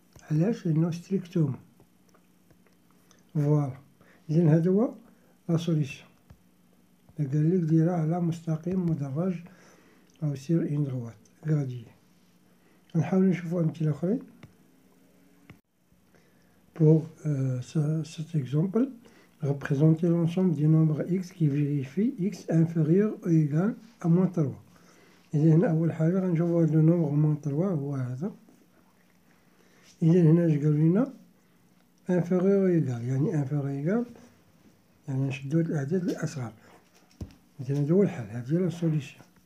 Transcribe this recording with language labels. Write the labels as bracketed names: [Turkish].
[Arabic] علاش؟ لأنه ستريكتوم. فوالا إذا هذا هو لا سوليسيون. قال لك ديرها على مستقيم مدرج أو سير إن دروات غادي. نحاول نشوفو أمثلة أخرين. [French] Pour cet exemple, représenter l'ensemble des nombres x qui vérifie x inférieur ou égal à moins 3. [Arabic] إذا هنا أول حاجة غنشوفو هاد لو نومبر moins 3 هو هذا. إذا هنا اش قالو لينا [French] inférieur ou égal [Arabic] يعني [French] inférieur ou égal [Arabic] يعني نشدو هاد الأعداد الأصغر. إذا هذا هو الحل. هادي لا سوليسيون.